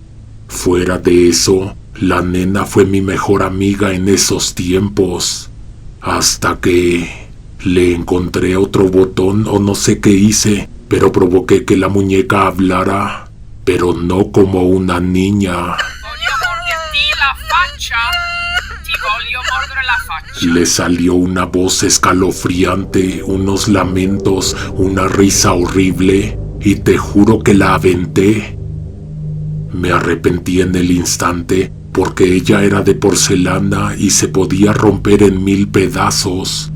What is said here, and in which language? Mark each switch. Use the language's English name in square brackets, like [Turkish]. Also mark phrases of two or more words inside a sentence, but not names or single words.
[Spanish] Fuera de eso, la nena fue mi mejor amiga en esos tiempos. hasta que le encontré otro botón o no sé qué hice, pero provoqué que la muñeca hablara, pero no como una niña. [Italian] Voglio morderti la faccia. Ti voglio mordere la faccia. [Spanish] Le salió una voz escalofriante, unos lamentos, una risa horrible, y te juro que la aventé. Me arrepentí en el instante porque ella era de porcelana y se podía romper en 1000 pedazos.